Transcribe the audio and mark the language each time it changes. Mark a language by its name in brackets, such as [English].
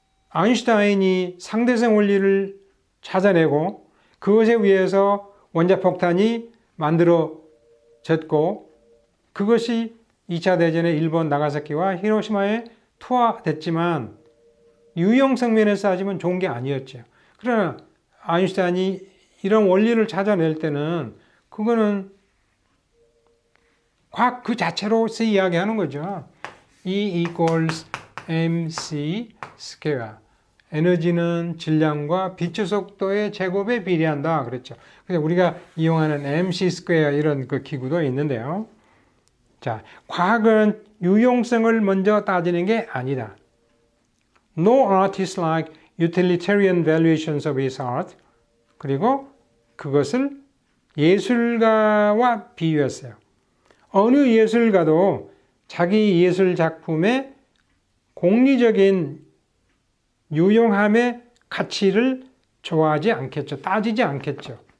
[Korean] 아인슈타인이 상대성 원리를 찾아내고 그것에 의해서 원자폭탄이 만들어졌고 그것이 2차 대전의 일본 나가사키와 히로시마에 투하됐지만 유용성 면에서 따지면 좋은 게 아니었죠. 그러나 아인슈타인이 이런 원리를 찾아낼 때는 그거는 과학 그 자체로서 이야기하는 거죠. [English] E equals mc 스퀘어. [Korean] 에너지는 질량과 빛의 속도의 제곱에 비례한다. 그랬죠. 그래서 우리가 이용하는 mc 스퀘어 이런 그 기구도 있는데요. 자, 과학은 유용성을 먼저 따지는 게 아니다. [English] No artist like utilitarian valuations of his art. [Korean] 그리고 그것을 예술가와 비유했어요. 어느 예술가도 자기 예술 작품의 공리적인 유용함의 가치를 좋아하지 않겠죠. 따지지 않겠죠.